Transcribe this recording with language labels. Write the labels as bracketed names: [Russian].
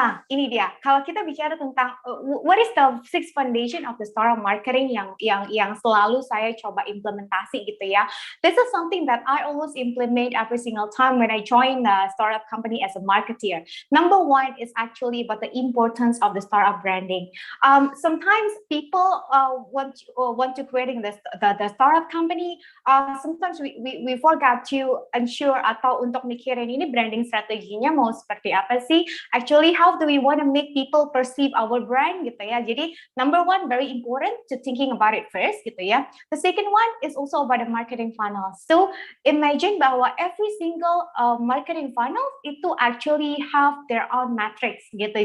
[Indonesian] Ini dia. Kalau kita bicara tentang [English] what is the six foundation of the startup marketing [Indonesian] yang selalu saya coba implementasi gitu ya. [English] This is something that I always implement every single time when I join the startup company as a marketer. Number one is actually about the importance of the startup branding. Sometimes people want to creating the startup company. Sometimes we forgot to ensure [Indonesian] atau untuk mikirin ini branding strateginya mau seperti apa sih? [English] Actually, how do we want to make people perceive our brand gitu ya. [Indonesian] Jadi [English] number one, very important to thinking about it first gitu ya. The second one is also about the marketing funnel. So imagine [Indonesian] bahwa [English] every single marketing funnel itu actually have their own metrics gitu.